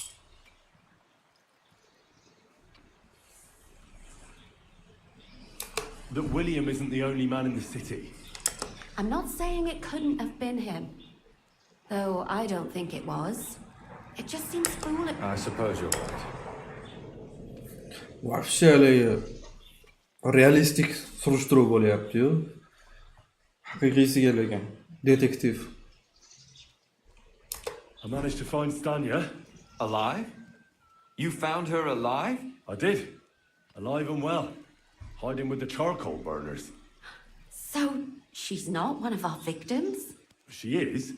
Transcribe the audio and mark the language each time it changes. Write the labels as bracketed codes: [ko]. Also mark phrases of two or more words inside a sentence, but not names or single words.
[en] That William isn't the only man in the city. I'm not saying it couldn't have been him. Though I don't think it was. It just seems foolish. I suppose you're right. [uz] Вообще haligi realistik surishtiruv bo'lyapti-yu. Haqiqiysiga lekin detektiv. [en] I managed to find Stanya. Alive? You found her alive? I did. Alive and well. Hiding with the charcoal burners. So, she's not one of our victims? She is.